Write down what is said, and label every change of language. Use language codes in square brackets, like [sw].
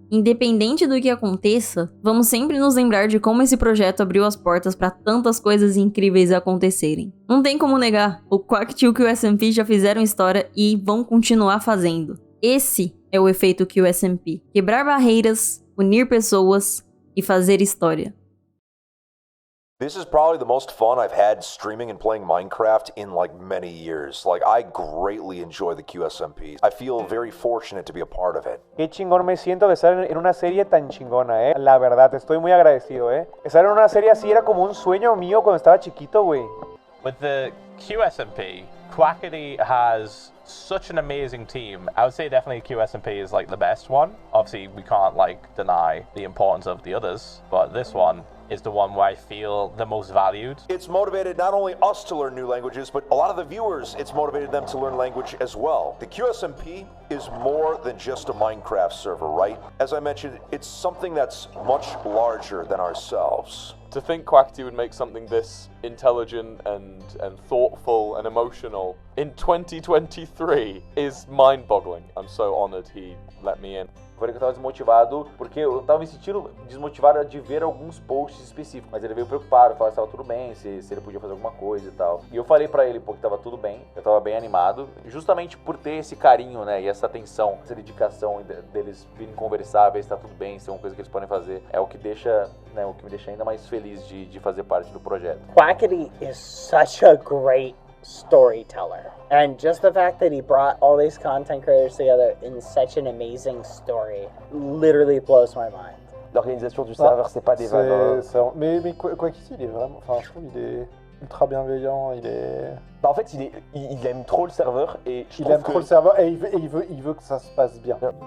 [pt] Independente do que aconteça, vamos sempre nos lembrar de como esse projeto abriu as portas para tantas coisas incríveis acontecerem. Não tem como negar, o Quackity e o QSMP já fizeram história e vão continuar fazendo. Esse é o efeito QSMP: quebrar barreiras, unir pessoas e fazer história. [en] This is probably the most fun I've had streaming and playing Minecraft in like many years. Like I greatly enjoy the QSMP. I feel very fortunate to be a part of it. [es] Qué chingón me siento de estar en una serie tan chingona, La verdad, estoy muy agradecido, Estar en una serie así era como un sueño mío cuando estaba chiquito, güey. [en] With the QSMP, Quackity has such an amazing team. I would say definitely QSMP is like the best one. Obviously, we can't like deny the importance of the others, but this one is the one where I feel the most valued. It's motivated not only us to learn new languages, but a lot of the viewers, it's motivated them to learn language as well. The QSMP is more than just a Minecraft server, right? As I mentioned, it's something that's much larger than ourselves. To think Quackity would make something this intelligent and thoughtful and emotional in 2023 is mind-boggling. I'm so honored he let me in. [pt] Falei que eu tava desmotivado, porque eu tava me sentindo desmotivado de ver alguns posts específicos, mas ele veio preocupado, falou se tava tudo bem, se ele podia fazer alguma coisa e tal. E eu falei pra ele, que tava tudo bem, eu tava bem animado, justamente por ter esse carinho, e essa atenção, essa dedicação deles virem conversar, ver se tá tudo bem, se é uma coisa que eles podem fazer, é o que deixa, o que me deixa ainda mais feliz de fazer parte do projeto. [en] Quackity is such a great storyteller, and just the fact that he brought all these content creators together in such an amazing story literally blows my mind. [fr] L'organisation du serveur, c'est pas des valeurs. Mais Quackity, il est vraiment, je trouve il est ultra bienveillant, il est... En fait, il aime trop le serveur et il aime trop le serveur et il veut que ça se passe bien.